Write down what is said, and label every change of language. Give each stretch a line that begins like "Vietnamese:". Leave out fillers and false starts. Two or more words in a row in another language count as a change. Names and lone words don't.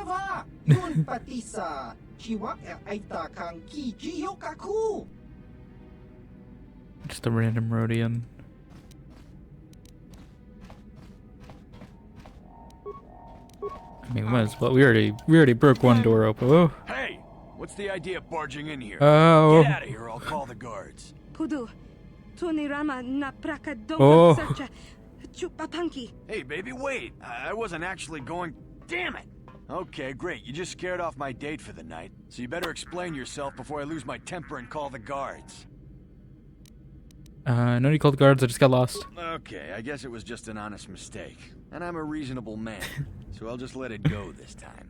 English: Just a random Rhodian. I mean, might as well. We already broke one door open. Oh. Hey, what's the idea of barging in here? Oh. Get out of here! I'll call the guards. Pudu. Tunirama na praka Oh. sacha. Chupapanki. Hey, baby, wait! I wasn't actually going. Damn it! Okay, great. You just scared off my date for the night, so you better explain yourself before I lose my temper and call the guards. No need to call the guards. I just got lost. Okay, I guess it was just an honest mistake, and I'm a reasonable man, so I'll just let it go this time.